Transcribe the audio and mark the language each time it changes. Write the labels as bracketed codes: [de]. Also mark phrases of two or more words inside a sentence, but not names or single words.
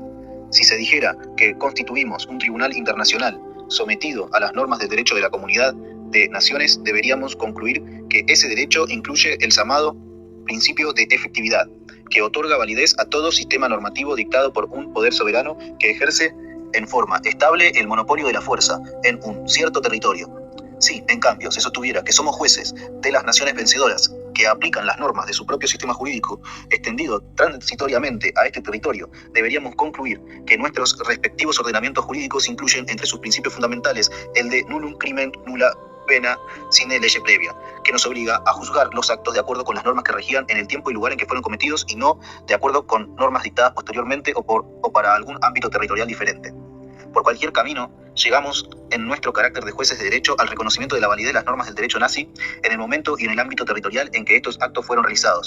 [es] Si se dijera que constituimos un tribunal internacional sometido a las normas del derecho de la comunidad de naciones, deberíamos concluir que ese derecho incluye el llamado principio de efectividad, que otorga validez a todo sistema normativo dictado por un poder soberano que ejerce en forma estable el monopolio de la fuerza en un cierto territorio. Si, en cambio, se sostuviera que somos jueces de las naciones vencedoras que aplican las normas de su propio sistema jurídico extendido transitoriamente a este territorio, deberíamos concluir que nuestros respectivos ordenamientos jurídicos incluyen entre sus principios fundamentales el de [la] nullum crimen nulla pena sine lege previa, [es] que nos obliga a juzgar los actos de acuerdo con las normas que regían en el tiempo y lugar en que fueron cometidos y no de acuerdo con normas dictadas posteriormente o para algún ámbito territorial diferente. Por cualquier camino, llegamos en nuestro carácter de jueces de derecho al reconocimiento de la validez de las normas del derecho nazi en el momento y en el ámbito territorial en que estos actos fueron realizados.